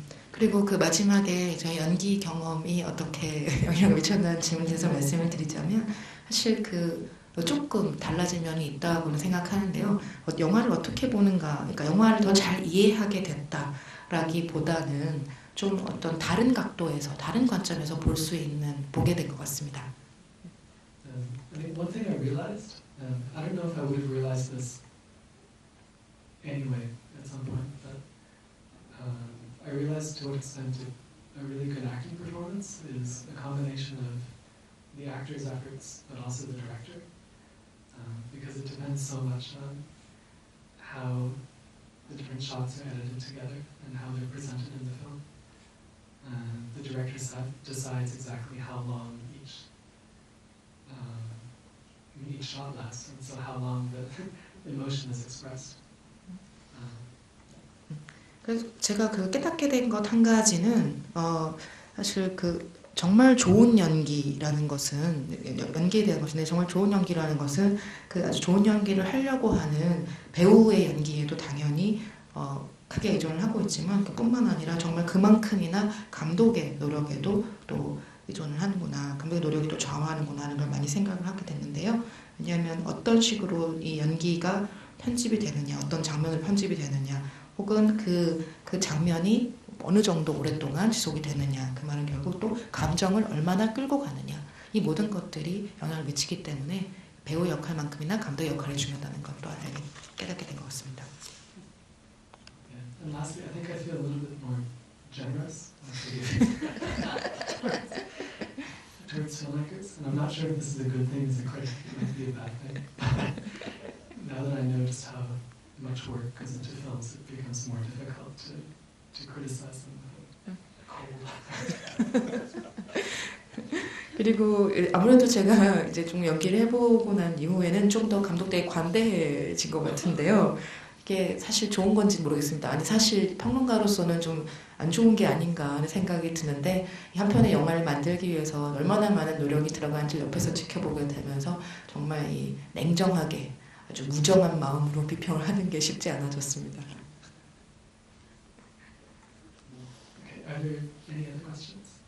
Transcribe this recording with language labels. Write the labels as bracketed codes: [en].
[ko] 그리고 그 마지막에 저희 연기 경험이 어떻게 영향을 미쳤다는 질문에서 말씀을 드리자면 사실 그 조금 달라진 면이 있다고는 생각하는데요. 영화를 어떻게 보는가, 그러니까 영화를 더 잘 이해하게 됐다라기보다는 좀 어떤 다른 각도에서, 다른 관점에서 볼 수 있는, 보게 된 것 같습니다. [en] I think one thing I realized, I don't know if I would have realized this anyway at some point, but I realized to what extent a really good acting performance is a combination of the actor's efforts, but also the director, because it depends so much on how the different shots are edited together and how they're presented in the film. The director decides exactly how long each shot lasts, and so how long the emotion is expressed. [ko] 그래서 제가 그 깨닫게 된 것 한 가지는 사실 그 정말 좋은 연기라는 것은, 연기에 대한 것인데, 정말 좋은 연기라는 것은 그 아주 좋은 연기를 하려고 하는 배우의 연기에도 당연히 크게 의존을 하고 있지만, 그뿐만 아니라 정말 그만큼이나 감독의 노력에도 또 의존을 하는구나, 감독의 노력이 또 좌우하는구나 하는 걸 많이 생각을 하게 됐는데요. 왜냐하면 어떤 식으로 이 연기가 편집이 되느냐, 어떤 장면을 편집이 되느냐, 혹은 그 장면이 어느 정도 오랫동안 지속이 되느냐, 그 말은 결국 또 감정을 얼마나 끌고 가느냐, 이 모든 것들이 영향을 미치기 때문에 배우 역할만큼이나 감독의 역할이 중요하다는 것도 알게 깨닫게 된 것 같습니다. [en] Yeah. And lastly, I think I feel a little bit more generous towards filmmakers, and I'm not sure if this is a good thing as a critic, it might be a bad thing. Now that I know just how much work goes into films, it becomes more difficult to criticize them with a cold. [ko] 그리고 아무래도 제가 이제 좀 연기를 해보고 난 이후에는 좀 더 감독들에 관대해진 것 같은데요. 이게 사실 좋은 건지 모르겠습니다. 아니, 사실 평론가로서는 좀 안 좋은 게 아닌가 하는 생각이 드는데, 한 편의 영화를 만들기 위해서 얼마나 많은 노력이 들어가는지 옆에서 지켜보게 되면서 정말 이 냉정하게, 아주 무정한 마음으로 비평을 하는 게 쉽지 않아졌습니다. [en] Okay, are there any other questions?